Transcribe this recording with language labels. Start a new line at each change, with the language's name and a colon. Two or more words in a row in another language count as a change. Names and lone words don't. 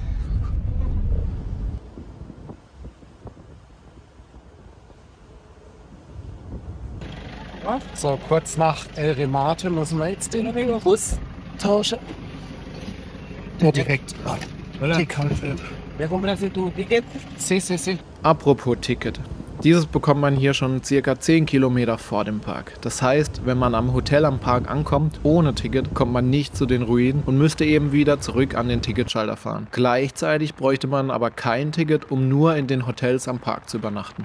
German: So, kurz nach El Remate müssen wir jetzt den Bus tauschen. Der direkt Tikal fährt.
Spanish: ¿Ya compraste tu ticket? Sí.
German: Apropos Ticket. Dieses bekommt man hier schon ca. 10 Kilometer vor dem Park. Das heißt, wenn man am Hotel am Park ankommt, ohne Ticket, kommt man nicht zu den Ruinen und müsste eben wieder zurück an den Ticketschalter fahren. Gleichzeitig bräuchte man aber kein Ticket, um nur in den Hotels am Park zu übernachten.